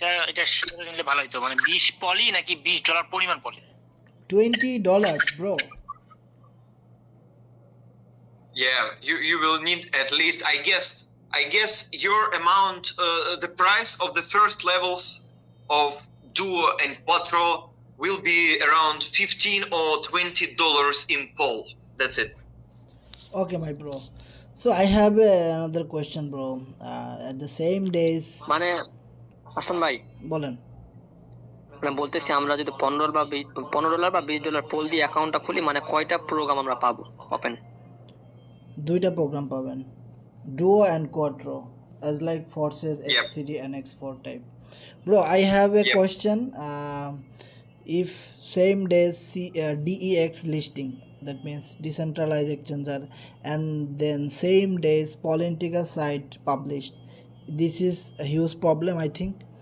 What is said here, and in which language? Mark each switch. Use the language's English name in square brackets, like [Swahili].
[Bangla] এটা শিওর নিলে ভালো হতো, মানে 20 পলি নাকি $20 পরিমাণ পলি? $20 bro. [English] Yeah, you will need at least, I guess your amount, the price of the first levels of Duo and Quattro will be around $15 or $20 in Pol. That's it. Okay, my bro. So I have another question, bro. At the same days, [Bangla] মানে হাসান ভাই বলেন। মানে বলতেছি, আমরা যদি $15 বা $20 pole দিয়ে অ্যাকাউন্টটা খুলি, মানে কয়টা প্রোগ্রাম আমরা পাবো ওপেন? 2টা প্রোগ্রাম পাবেন, [English] Duo and Quattro, as like Forces, Yep. X3 and X4 type. Bro, I have a Yep. question. If same days DEX listing, that means decentralized exchanger, and then same days Polynetica site published, this is a huge problem, I think.